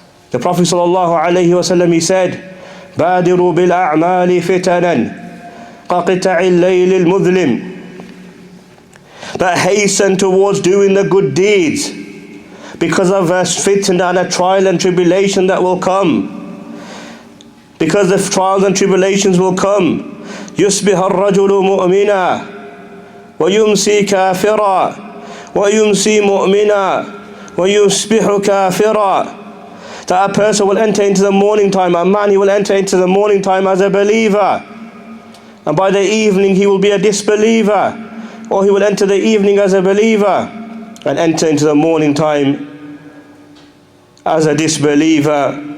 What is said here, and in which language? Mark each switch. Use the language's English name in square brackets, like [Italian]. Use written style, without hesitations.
[English] The Prophet sallallahu alaihi wasallam, he said, [Arabic] بادروا بالأعمال فتنا كقطع الليل المظلم. [English] That hasten towards doing the good deeds because of a fitna and a trial and tribulation that will come. Because the trials and tribulations will come. [Arabic] يصبح الرجل مؤمنا ويمسي كافرا ويمسي مؤمنا ويصبح كافرا. [English] That a person will enter into the morning time, a man, he will enter into the morning time as a believer, and by the evening he will be a disbeliever, or he will enter the evening as a believer and enter into the morning time as a disbeliever.